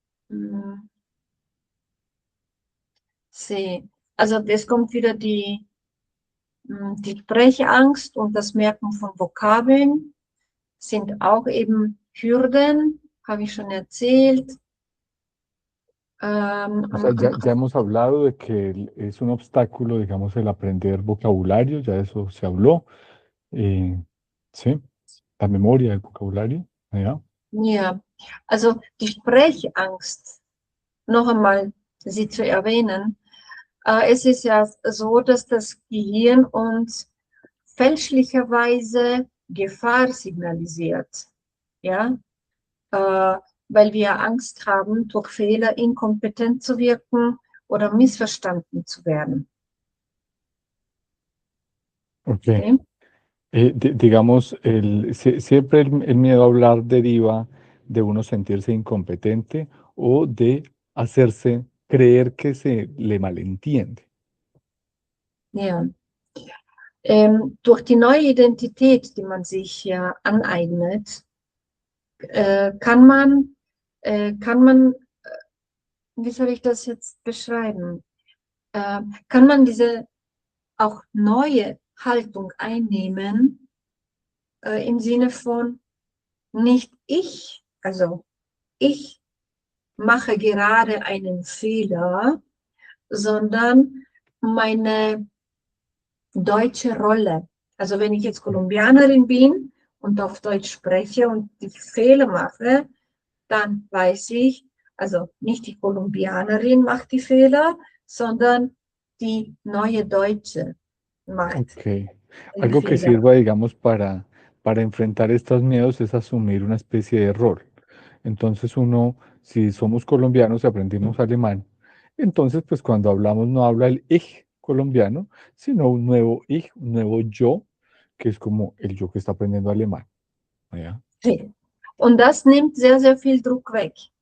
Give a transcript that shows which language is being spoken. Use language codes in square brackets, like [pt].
[de] Hm, sie. Also es kommt wieder die Sprechangst und das Merken von Vokabeln sind auch eben Hürden, habe ich schon erzählt. [es] O sea, ya hemos hablado de que es un obstáculo, digamos, el aprender vocabulario, ya eso se habló. Sí, la memoria del vocabulario, ¿ya? [de] Ja, also die Sprechangst, noch einmal sie zu erwähnen, es ist ja so, dass das Gehirn uns fälschlicherweise Gefahr signalisiert, ja, äh, weil wir Angst haben, durch Fehler inkompetent zu wirken oder missverstanden zu werden. Ok. Okay? [es] Digamos, siempre el miedo a hablar deriva de uno sentirse incompetente o de hacerse creer que se le malentiende. [de] Ja. Durch die neue Identität, die man sich ja aneignet, kann man, wie soll ich das jetzt beschreiben? Kann man diese auch neue Haltung einnehmen, im Sinne von nicht ich, also ich mache gerade einen Fehler, sondern meine deutsche Rolle. Also wenn ich jetzt Kolumbianerin bin und auf Deutsch spreche und die Fehler mache, dann weiß ich, also nicht die Kolumbianerin macht die Fehler, sondern die neue Deutsche macht Ok. den [es] Algo que [de] Fehler. [es] sirva, digamos, para enfrentar estos miedos es asumir una especie de rol. Entonces uno, si somos colombianos y aprendimos alemán, entonces pues cuando hablamos no habla el ich colombiano, sino un nuevo ich, un nuevo yo, que es como el yo que está aprendiendo alemán. ¿Ya? [de] Und das nimmt sehr, sehr viel Druck weg.